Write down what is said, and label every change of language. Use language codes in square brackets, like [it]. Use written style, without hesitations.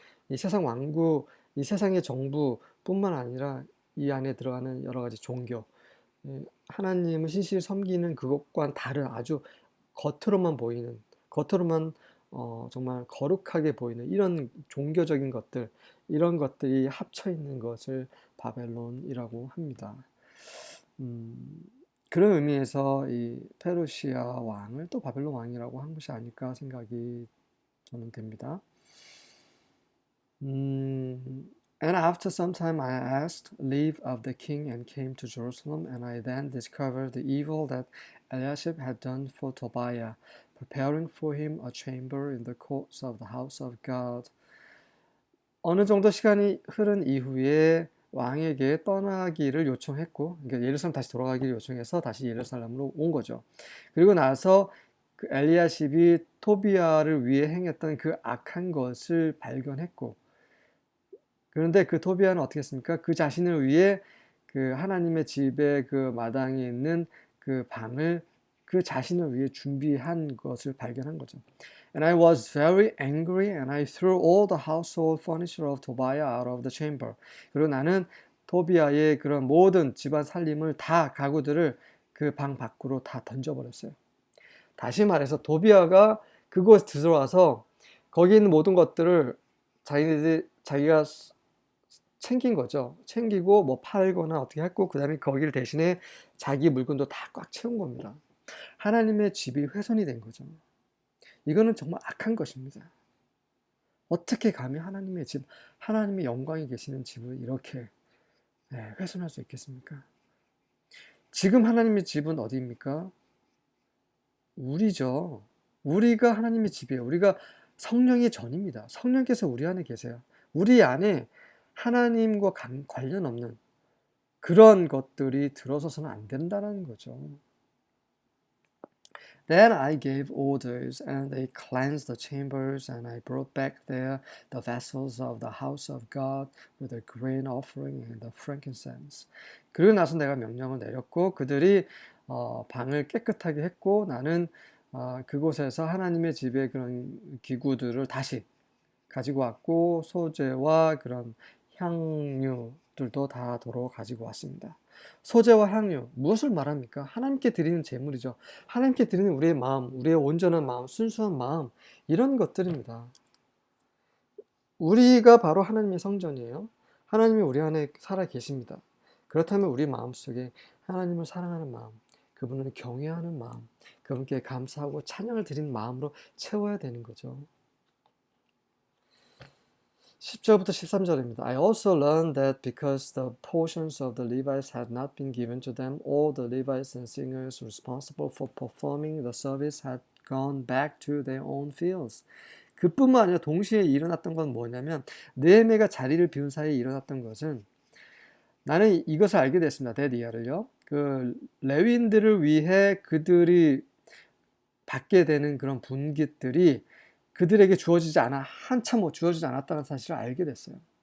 [ko] 이 세상 왕국, 이 세상의 정부뿐만 아니라 이 안에 들어가는 여러 가지 종교, 하나님을 신실히 섬기는 그것과는 다른 아주 겉으로만 보이는, 겉으로만 정말 거룩하게 보이는 이런 종교적인 것들, 이런 것들이 합쳐 있는 것을 바벨론이라고 합니다. 그런 의미에서 이 페르시아 왕을 또 바벨론 왕이라고 한 것이 아닐까 생각이 저는 됩니다. [en] And after some time I asked leave of the king and came to Jerusalem, and I then discovered the evil that Eliashib had done for Tobiah, preparing for him a chamber in the courts of the house of God. [ko] 어느 정도 시간이 흐른 이후에 왕에게 떠나기를 요청했고, 그러니까 예루살렘 다시 돌아가기를 요청해서 다시 예루살렘으로 온 거죠. 그리고 나서 그 엘리야십이 토비아를 위해 행했던 그 악한 것을 발견했고, 그런데 그 토비아는 어떻게 했습니까? 그 자신을 위해 그 하나님의 집의 그 마당에 있는 그 방을 그 자신을 위해 준비한 것을 발견한 거죠. [en] And I was very angry and I threw all the household furniture of Tobiah out of the chamber. [ko] 그리고 나는 토비아의 그런 모든 집안 살림을 다 가구들을 그 방 밖으로 다 던져버렸어요. 다시 말해서 토비아가 그곳에 들어와서 거기 있는 모든 것들을 자기가 챙긴 거죠. 챙기고 뭐 팔거나 어떻게 했고 그 다음에 거기를 대신에 자기 물건도 다 꽉 채운 겁니다. 하나님의 집이 훼손이 된 거죠. 이거는 정말 악한 것입니다. 어떻게 감히 하나님의 집, 하나님의 영광이 계시는 집을 이렇게 훼손할 수 있겠습니까? 지금 하나님의 집은 어디입니까? 우리죠. 우리가 하나님의 집이에요. 우리가 성령의 전입니다. 성령께서 우리 안에 계세요. 우리 안에 하나님과 관련 없는 그런 것들이 들어서서는 안 된다는 거죠. [en] Then I gave orders, and they cleansed the chambers, and I brought back there the vessels of the house of God with the grain offering and the frankincense. [ko] 그리고 나서 내가 명령을 내렸고 그들이 방을 깨끗하게 했고 나는 그곳에서 하나님의 집의 그런 기구들을 다시 가지고 왔고 소재와 그런 향유들도 다 도로 가지고 왔습니다. 소재와 향유, 무엇을 말합니까? 하나님께 드리는 제물이죠. 하나님께 드리는 우리의 마음, 우리의 온전한 마음, 순수한 마음, 이런 것들입니다. 우리가 바로 하나님의 성전이에요. 하나님이 우리 안에 살아 계십니다. 그렇다면 우리 마음속에 하나님을 사랑하는 마음, 그분을 경외하는 마음, 그분께 감사하고 찬양을 드리는 마음으로 채워야 되는 거죠. 10절부터 13절입니다. [en] I also learned that because the portions of the Levites had not been given to them, all the Levites and singers responsible for performing the service had gone back to their own fields. [ko] 그뿐만 아니라 동시에 일어났던 건 뭐냐면 느헤미야가 자리를 비운 사이에 일어났던 것은 나는 이것을 알게 됐습니다. 데디아를요. 그 레위인들을 위해 그들이 받게 되는 그런 분깃들이 그들에게 주어지지 한참 주어지지 않았다는 사실을 알게 됐어요.